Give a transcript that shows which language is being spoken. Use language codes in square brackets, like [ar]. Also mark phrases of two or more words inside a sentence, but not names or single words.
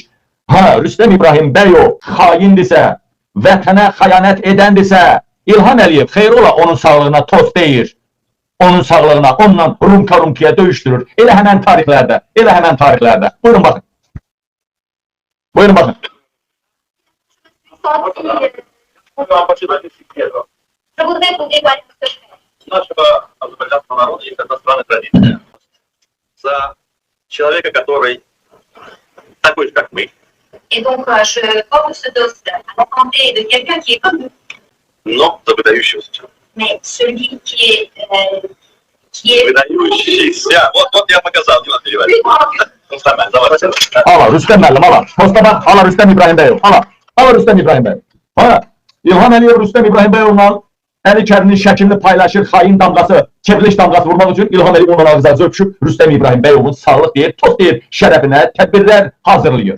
[az] Rüstəm İbrahim Bəyov xaindirsə, vətənə xəyanət edəndirsə, İlham Əliyev xeyr ola onun sağlığına toz deyir. Onun sağlığına, onunla rumka-rumkiyə döyüşdürür. Elə həmən tarixlərdə, elə həmən tarixlərdə. Buyurun baxın. Buyurun baxın. [ru] Нашего азербайджанского народа есть одна странная традиция. За человека, который такой же, как мы. [fr] Et donc, je porte ce toast à la santé de quelqu'un qui est comme nous. [ru] Но за выдающегося человека. [fr] Mais celui qui est [ru] Выдающийся. Вот я показал, не надо переводить. [fr] plus grand que [az] Ala Rüstəm müəllim, ala. Posta bax, ala Rüstəm İbrahim Bəyov. Ala Rüstəm İbrahim Bəyov. İlham Əliyev Rüstəm İbrahim Bəyovla Əli Kərimin şəklini paylaşır, xain damğası, çevriliş damğası vurmaq üçün İlham Əliyev ondan ağzınızı öpüşüb Rüstəm İbrahim Bəyovun sağlıq deyir, toz deyir, şərəfinə tədbirlər hazırlayır.